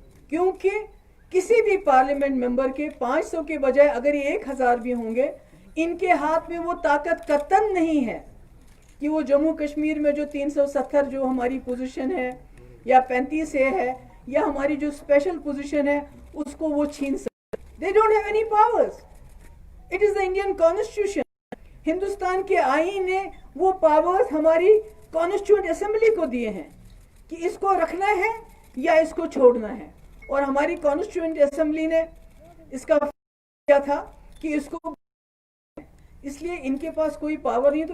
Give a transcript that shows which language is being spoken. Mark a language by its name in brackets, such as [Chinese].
[Urdu] کیونکہ کسی بھی پارلیمنٹ ممبر کے 500 کے بجائے اگر یہ 1000 بھی ہوں گے, ان کے ہاتھ میں وہ طاقت قطعاً نہیں ہے کہ وہ جموں کشمیر میں جو 370 جو ہماری پوزیشن ہے, یا 35 ہے, یا ہماری جو اسپیشل پوزیشن ہے, اس کو وہ چھین سکتے. [English] They don't have any powers. It is the Indian Constitution. [Urdu] Hindustan کے آئین نے وہ پاورز ہماری کانسٹیٹیوئنٹ اسمبلی کو دیے ہیں کہ اس کو رکھنا ہے یا اس کو چھوڑنا ہے, اور ہماری کانسٹیٹیوئنٹ اسمبلی نے اس کا کیا تھا کہ اس کو, اس لیے ان کے پاس کوئی پاور نہیں.